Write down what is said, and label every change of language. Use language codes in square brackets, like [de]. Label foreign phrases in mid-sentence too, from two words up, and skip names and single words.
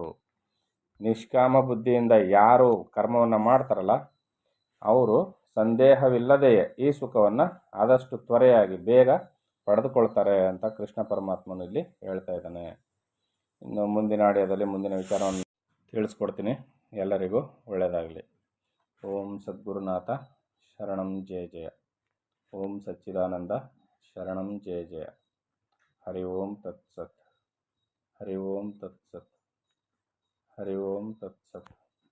[kn] ನಿಷ್ಕಾಮ ಬುದ್ಧಿಯಿಂದ ಯಾರು ಕರ್ಮವನ್ನು ಮಾಡ್ತಾರಲ್ಲ ಅವರು ಸಂದೇಹವಿಲ್ಲದೆಯೇ ಈ ಸುಖವನ್ನು ಆದಷ್ಟು ತ್ವರೆಯಾಗಿ ಬೇಗ ಪಡೆದುಕೊಳ್ತಾರೆ ಅಂತ ಕೃಷ್ಣ ಪರಮಾತ್ಮನು ಇಲ್ಲಿ ಹೇಳ್ತಾ ಇದ್ದಾನೆ. ಇನ್ನು ಮುಂದಿನ ಆಡಿಯೋದಲ್ಲಿ ಮುಂದಿನ ವಿಚಾರವನ್ನು ತಿಳಿಸ್ಕೊಡ್ತೀನಿ. ಎಲ್ಲರಿಗೂ ಒಳ್ಳೆಯದಾಗಲಿ. [sa] ಓಂ ಸದ್ಗುರುನಾಥ ಶರಣಂ ಜಯ ಜಯ. ಓಂ ಸಚ್ಚಿದಾನಂದ ಶರಣಂ ಜಯ ಜಯ. ಹರಿ ಓಂ ತತ್ಸತ್. ಹರಿ ಓಂ ತತ್ಸತ್. ಹರಿ ಓಂ ತತ್ಸತ್.